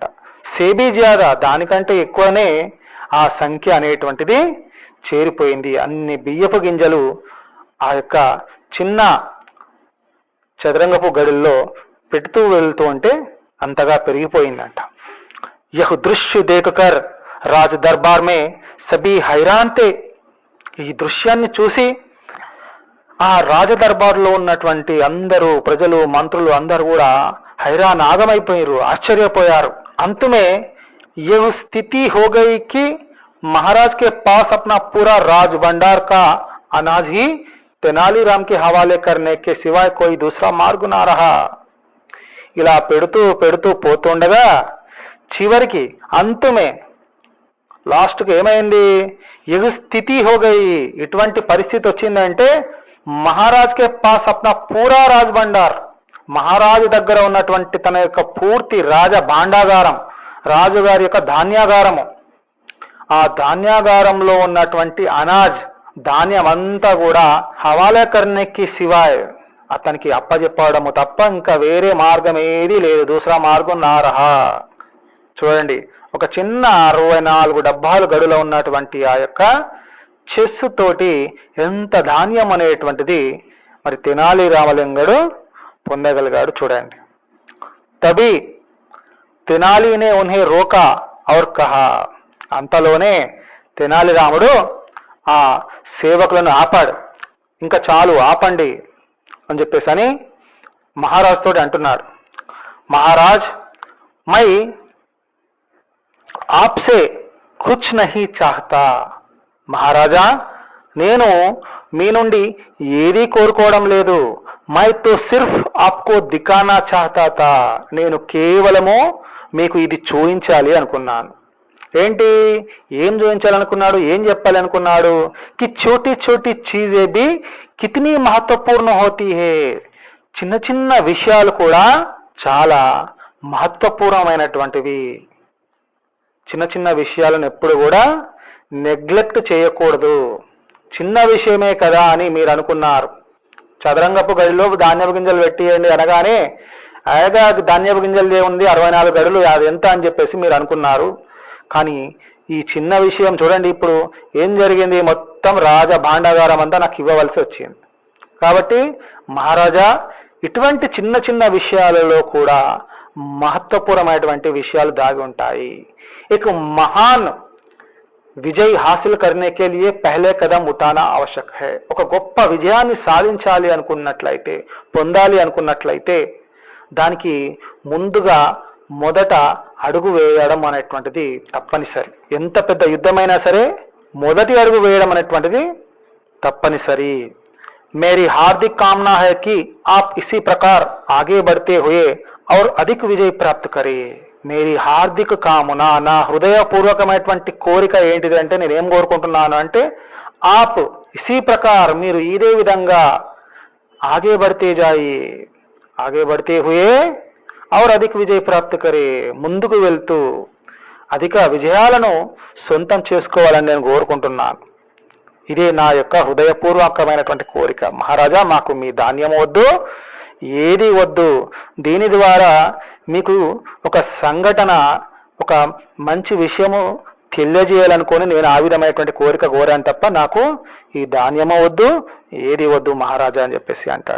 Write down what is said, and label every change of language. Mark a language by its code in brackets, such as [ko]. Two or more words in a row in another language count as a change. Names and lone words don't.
[hi] से भी ज़्यादा, [te] దానికంటే ఎక్కువనే ఆ సంఖ్య అనేటువంటిది చేరిపోయింది. అన్ని బియ్యపు గింజలు ఆ యొక్క చిన్న చదరంగపు గడుల్లో పెడుతూ వెళ్తూ ఉంటే అంతగా పెరిగిపోయిందంట. [hi] यह दृश्य देखकर राज दरबार में सभी हैरान थे. [te] ఈ దృశ్యాన్ని చూసి ఆ రాజ దర్బార్లో ఉన్నటువంటి అందరూ ప్రజలు, మంత్రులు అందరూ కూడా హైరాన్ ఆగమైపోయారు, ఆశ్చర్యపోయారు. [hi] अंत में यह स्थिति हो गई कि महाराज के पास अपना पूरा राज भंडार का अनाज ही तेनालीराम के हवाले करने के सिवाय कोई दूसरा मार्ग ना रहा. [te] ఇలా పెడుతూ పెడుతూ పోతుండగా చివరికి అంతమే లాస్ట్కి ఏమైంది? [hi] यह स्थिति हो गई, [te] ఇటువంటి పరిస్థితి వచ్చిందంటే [hi] महाराज के पास अपना पूरा राज भंडार, [te] మహారాజు దగ్గర ఉన్నటువంటి తన యొక్క పూర్తి రాజ భాండాగారం, రాజుగారి యొక్క ధాన్యాగారము, ఆ ధాన్యాగారంలో ఉన్నటువంటి అనాజ్ ధాన్యం అంతా కూడా [hi] हवाला करनेके सिवाय, [te] అతనికి అప్పజెప్పడము తప్ప ఇంకా వేరే మార్గం ఏదీ లేదు. [hi] दूसरा मार्ग ना रहा. [te] చూడండి, ఒక చిన్న 64 డబ్బాలు గడులో ఉన్నటువంటి ఆ యొక్క చెస్సు తోటి ఎంత ధాన్యం అనేటువంటిది మరి తెనాలి రామలింగడు పొందగలిగాడు. చూడండి, [hi] तभी तेनालीने उन्हें रोका और कहा, [te] అంతలోనే తెనాలి రాముడు ఆ సేవకులను ఆపాడు. ఇంకా చాలు, ఆపండి అని చెప్పేసి అని మహారాజ్ తోటి అంటున్నాడు. [hi] महाराज मैं आपसे कुछ नहीं चाहता, [te] మహారాజా నేను మీ నుండి ఏదీ కోరుకోవడం లేదు. [hi] मैं तो सिर्फ़ आपको दिखाना चाहता था, [te] నేను కేవలము మీకు ఇది చూపించాలి అనుకున్నాను. ఏంటి, ఏం చూపించాలనుకున్నాడు, ఏం చెప్పాలి అనుకున్నాడు? [hi] कि छोटी छोटी चीज़ें भी कितनी महत्वपूर्ण होती है, [te] చిన్న చిన్న విషయాలు కూడా చాలా మహత్వపూర్ణమైనటువంటివి. చిన్న చిన్న విషయాలను ఎప్పుడు కూడా నెగ్లెక్ట్ చేయకూడదు. చిన్న విషయమే కదా అని మీరు అనుకున్నారు. చదరంగపు గడిలో ధాన్యపు గింజలు పెట్టియండి అనగానే అయగా ధాన్యపు గింజలు ఏముంది 64 గడులు, అది ఎంత అని చెప్పేసి మీరు అనుకున్నారు. కానీ ఈ చిన్న విషయం చూడండి, ఇప్పుడు ఏం జరిగింది? మొత్తం రాజ భాండాగారం అంతా నాకు ఇవ్వవలసి వచ్చింది. కాబట్టి మహారాజా, ఇటువంటి చిన్న చిన్న విషయాలలో కూడా మహత్వపూర్ణమైనటువంటి విషయాలు దాగి ఉంటాయి. [hi] एक महान विजय हासिल करने के लिए पहले कदम उठाना आवश्यक है. [te] ఒక గొప్ప విజయాన్ని సాధించాలి అనుకున్నట్లయితే, పొందాలి అనుకున్నట్లయితే దానికి ముందుగా మొదట అడుగు వేయడం అనేటువంటిది తప్పనిసరి. ఎంత పెద్ద యుద్ధమైనా సరే మొదటి అడుగు వేయడం అనేటువంటిది తప్పనిసరి. [hi] मेरी हार्दिक कामना है कि आप इसी प्रकार आगे बढ़ते हुए और अधिक विजय प्राप्ति करे. मेरी हार्दिक कामना, [te] నా హృదయపూర్వకమైనటువంటి కోరిక ఏంటిది అంటే, నేనేం కోరుకుంటున్నాను అంటే, [hi] आप इसी प्रकार, [te] మీరు ఇదే విధంగా [hi] आगे बढ़ते जाई, आगे बढ़ते हुए और अधिक विजय प्राप्ति करे, [te] ముందుకు వెళ్తూ అధిక విజయాలను సొంతం చేసుకోవాలని నేను కోరుకుంటున్నాను. ఇదే నా యొక్క హృదయపూర్వకమైనటువంటి కోరిక. మహారాజా, మాకు మీ ధాన్యం వద్దు, ఏది వద్దు. దీని ద్వారా మీకు ఒక సంఘటన, ఒక మంచి విషయము తెలియజేయాలనుకొని నేను ఆ విధమైనటువంటి కోరిక కోరాను తప్ప నాకు ఈ ధాన్యము వద్దు, ఏది వద్దు మహారాజా అని చెప్పేసి అంటాడు.